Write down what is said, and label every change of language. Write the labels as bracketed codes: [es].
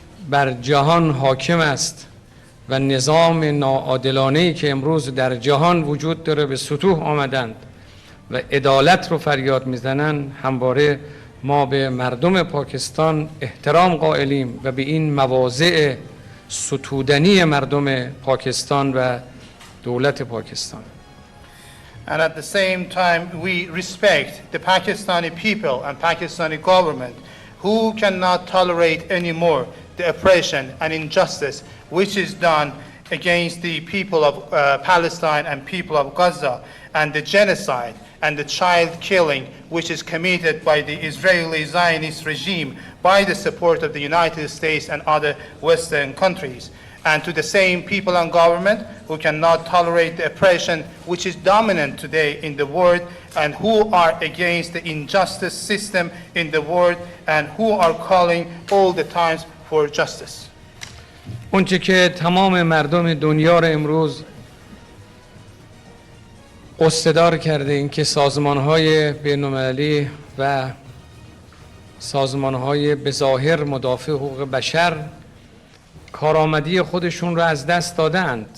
[fa] بر جهان حاکم است و نظام ناعادلانه‌ای که امروز در جهان وجود داره به سطوح آمدند و عدالت رو فریاد میزنن، همواره ما به مردم پاکستان احترام قائلیم و به این مواضع ستودنی مردم پاکستان و دولت پاکستان. [en] And at the same time, we respect the Pakistani people and Pakistani government who cannot tolerate anymore the oppression and injustice which is done against the people of Palestine and people of Gaza, and the genocide and the child killing which is committed by the Israeli Zionist regime by the support of the United States and other Western countries. And to the same people and government who cannot tolerate the oppression which is dominant today in the world, and who are against the injustice system in the world, and who are calling all the times for justice. [fa] اونچه که تمام مردم دنیا رو امروز قصدار کرده این که سازمان‌های بین‌المللی و سازمان‌های به ظاهر مدافع حقوق بشر کارآمدی خودشون رو از دست دادند.